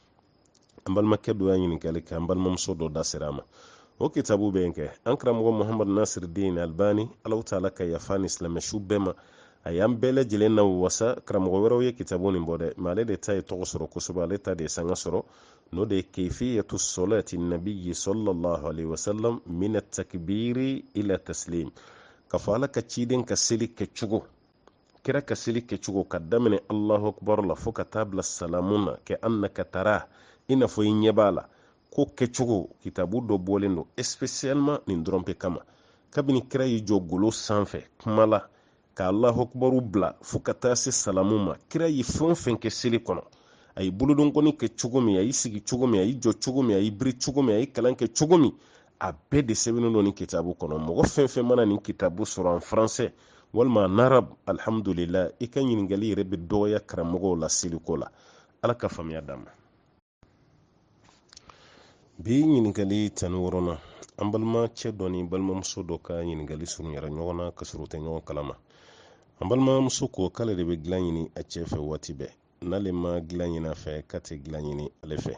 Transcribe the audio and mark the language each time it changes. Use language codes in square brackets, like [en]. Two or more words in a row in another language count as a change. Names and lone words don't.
[bm] An balimakɛ dɔ y'a ɲininkali kɛ an balimamuso dɔ da sera a ma. O kitabu bɛ yen kɛ an karamɔgɔ Muhammad Nasir Din Albani [ar] الله تعالى [bm] ka yafa ni silamɛsu bɛɛ ma. A y'an bɛɛ lajɛlen na wasa karamɔgɔ wɛrɛw ye kitabu nin bɔ dɛ, mais ale de ta ye tɔgɔ sɔrɔ kosɛbɛ, ale ta de ye sanga sɔrɔ, n'o de ye [ar] كيفية صلاة النبي صلى الله عليه وسلم من التكبير إلى التسليم. [bm] Ka fɔ Ala ka ciden ka seli kɛcogo, kira ka seli kɛcogo ka daminɛ [ar] الله أكبر [bm] la fo ka taa bila salamun na kɛ annaka tara i n'a fɔ i ɲɛ b'a la, ko kɛcogo kitabu dɔ bɔlen don spécialement nin dɔrɔn pe kama. Kabini kira y'i jɔ golo sanfɛ kuma la ka [ar] الله أكبر [bm] bila fo ka taa se salamu ma, kira y'i fɛn o fɛn kɛ seli kɔnɔ, a y'i bolodonkɔni kɛ cogo min, a y'i sigi cogo min, a y'i jɔ cogo min, a y'i biri cogo min, a y'i kalan kɛ cogo min, a bɛɛ de sɛbɛnnen don nin kitabu kɔnɔ. Mɔgɔ fɛn fɛn mana nin kitabu sɔrɔ [fr] en français [bm] walima [fr] en arabe, [bm] alhamdulillah i ka ɲininkali yɛrɛ bɛ dɔgɔya karamɔgɔw la seliko la. Ala ka faamuya d'an ma. Bi ɲininkali 16nan an balimacɛ dɔ ni balimamuso dɔ ka ɲininkali surunyara ɲɔgɔn na ka sɔrɔ u tɛ ɲɔgɔn kalama. An balimamuso ko k'ale de bɛ dilan ɲini a cɛ fɛ waati bɛɛ, n'ale ma dilan ɲini a fɛ k'a tɛ dilan ɲini ale fɛ.